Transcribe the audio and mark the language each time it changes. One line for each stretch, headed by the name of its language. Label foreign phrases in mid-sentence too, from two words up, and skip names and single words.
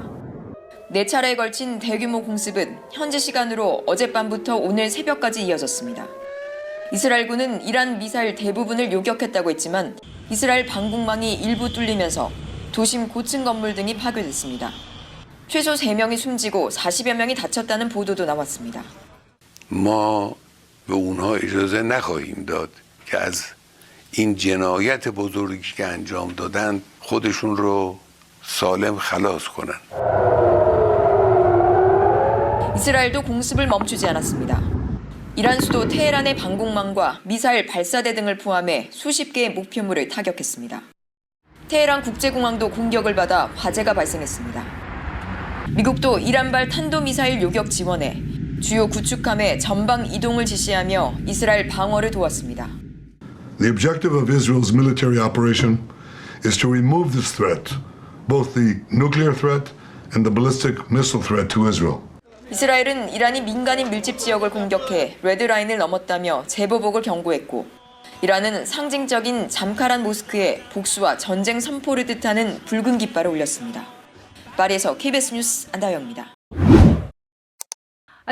Korean: 4차례에 걸친 대규모 공습은 현지 시간으로 어젯밤부터 오늘 새벽까지 이어졌습니다. 이스라엘군은 이란 미사일 대부분을 요격했다고 했지만 이스라엘 방공망이 일부 뚫리면서 도심 고층 건물 등이 파괴됐습니다. 최소 3명이 숨지고 40여 명이 다쳤다는 보도도 나왔습니다.
Persian: ما به اونها اجازه نخواهیم داد که از این جنایت بزرگی که انجام دادن خودشون رو سالم خلاص کنن.
Korean: 이스라엘도 공습을 멈추지 않았습니다. 이란 수도 테헤란의 방공망과 미사일 발사대 등을 포함해 수십 개의 목표물을 타격했습니다. 테헤란 국제공항도 공격을 받아 화재가 발생했습니다. 미국도 이란발 탄도미사일 요격 지원에 주요 구축함의 전방 이동을 지시하며 이스라엘 방어를 도왔습니다.
English: The objective of Israel's military operation is to remove this threat, both the nuclear threat and the ballistic missile threat to Israel.
Korean: 이스라엘은 이란이 민간인 밀집 지역을 공격해 레드라인을 넘었다며 재보복을 경고했고 이란은 상징적인 잠카란 모스크에 복수와 전쟁 선포를 뜻하는 붉은 깃발을 올렸습니다. 파리에서 KBS 뉴스 안다영입니다.